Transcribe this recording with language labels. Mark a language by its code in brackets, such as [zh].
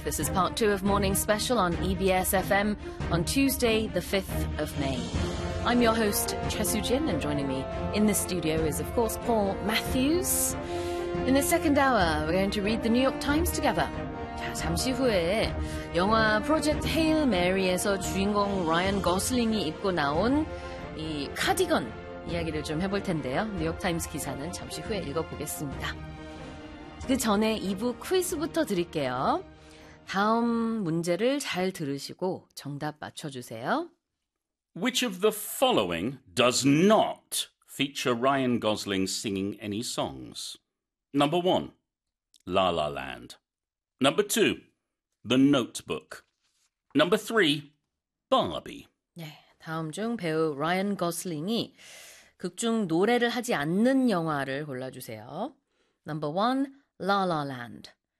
[en] This is part two of Morning Special on EBS FM on Tuesday, the 5th of May. I'm your host, Chesu Jin, and joining me in the studio is, of course, Paul Matthews. In the second hour, we're going to read the New York Times together. [ko] 자, 잠시 후에 영화 프로젝트 헤일 메리에서 주인공 라이언 거슬링이 입고 나온 이 카디건 이야기를 좀 해볼 텐데요. 뉴욕타임스 기사는 잠시 후에 읽어보겠습니다. 그 전에 2부 퀴즈부터 드릴게요. 다음 문제를 잘 들으시고 정답 맞춰주세요. [en] Which of the following does not feature Ryan Gosling singing any songs? Number 1. La La Land. Number 2. The Notebook. Number 3. Barbie. [ko] 네, 다음 중 배우 Ryan Gosling이 극중 노래를 하지 않는 영화를 골라주세요. [en] Number 1. La La Land.